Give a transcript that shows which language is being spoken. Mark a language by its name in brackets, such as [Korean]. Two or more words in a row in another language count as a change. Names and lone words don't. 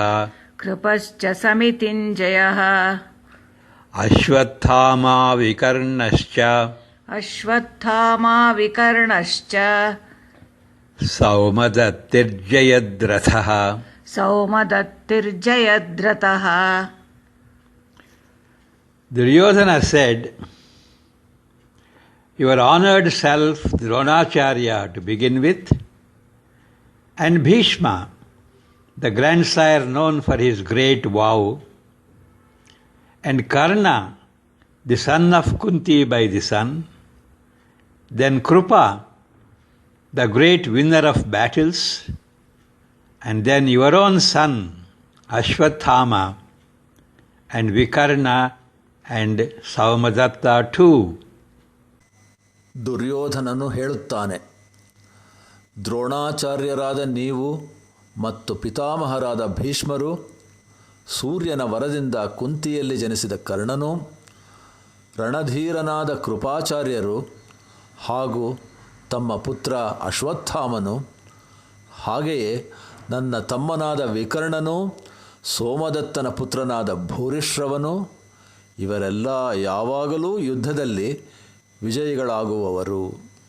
[Sanskrit] ಕೃಪಶ್ಚ ಸಮಿತಿಂಜಯಃ ಅಶ್ವತ್ಥಾಮಾ ವಿಕರ್ಣಶ್ಚ ಅಶ್ವತ್ಥಾಮಾ ವಿಕರ್ಣಶ್ಚ ಸೌಮದತ್ತಿರ್ಜಯದ್ರಥಃ ಸೌಮದತ್ತಿರ್ಜಯದ್ರಥಃ. [English] Duryodhana said, "Your honored self, Dronacharya, to begin with, and Bhishma, the grandsire known for his great vow, and Karna, the son of Kunti by the sun, then Krupa, the great winner of battles, and then your own son, Ashwathama, and Vikarna, and Saumadatta too." [Kannada] ದುರ್ಯೋಧನನು ಹೇಳುತ್ತಾನೆ, ದ್ರೋಣಾಚಾರ್ಯರಾದ ನೀವು ಮತ್ತು ಪಿತಾಮಹರಾದ ಭೀಷ್ಮರು, ಸೂರ್ಯನ ವರದಿಂದ ಕುಂತಿಯಲ್ಲಿ ಜನಿಸಿದ ಕರ್ಣನು, ರಣಧೀರನಾದ ಕೃಪಾಚಾರ್ಯರು ಹಾಗೂ ತಮ್ಮ ಪುತ್ರ ಅಶ್ವತ್ಥಾಮನು, ಹಾಗೆಯೇ ನನ್ನ ತಮ್ಮನಾದ ವಿಕರ್ಣನು, ಸೋಮದತ್ತನ ಪುತ್ರನಾದ ಭೂರಿಶ್ರವನು, ಇವರೆಲ್ಲ ಯಾವಾಗಲೂ ಯುದ್ಧದಲ್ಲಿ ವಿಜಯಿಗಳಾಗುವವರು.